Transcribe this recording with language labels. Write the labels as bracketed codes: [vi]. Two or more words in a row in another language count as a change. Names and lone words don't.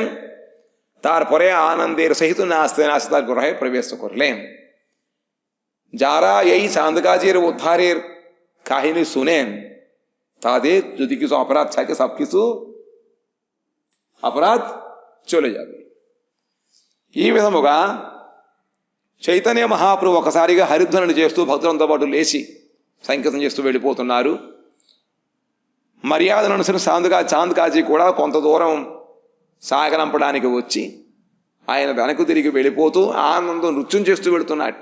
[bn] তারপরে আনন্দের সহিত নাচতে নাচতে তার গ্রহে প্রবেশ করলেন। যারা এই চাঁদকাজীর উদ্ধারের কাহিনী শুনেন, তাদের যদি কিছু অপরাধ থাকে সবকিছু অপরাধ চলে যাবে। [te] ఈ విధముగా చైతన్య మహాప్రభు ఒకసారిగా హరిధ్వనులు చేస్తూ భక్తులంతో పాటు లేచి సంకీర్తన చేస్తూ వెళ్ళిపోతున్నారు. మర్యాదను అనుసరించి చాందకాజీ కూడా కొంత దూరం సాగనంపడానికి వచ్చి ఆయన వెనక్కు తిరిగి వెళ్ళిపోతూ ఆనందం నృత్యం చేస్తూ వెళుతున్నట్ట.